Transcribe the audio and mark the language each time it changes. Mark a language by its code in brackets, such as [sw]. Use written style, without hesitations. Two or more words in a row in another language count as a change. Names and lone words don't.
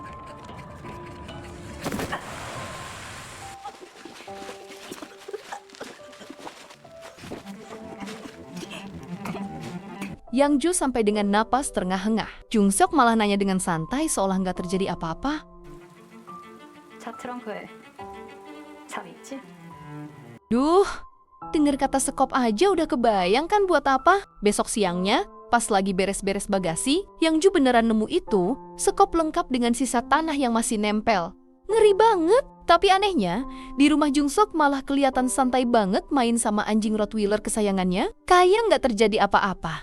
[id] Yang Ju sampai dengan napas terengah-engah. Jung-suk malah nanya dengan santai seolah nggak terjadi apa-apa. [ko] 차 트렁크에 참 있지? [id] Duh, denger kata sekop aja udah kebayang kan buat apa? Besok siangnya, pas lagi beres-beres bagasi, Yang Ju beneran nemu itu, sekop lengkap dengan sisa tanah yang masih nempel. Ngeri banget! Tapi anehnya, di rumah Jung-suk malah kelihatan santai banget main sama anjing Rottweiler kesayangannya, kayak nggak terjadi apa-apa.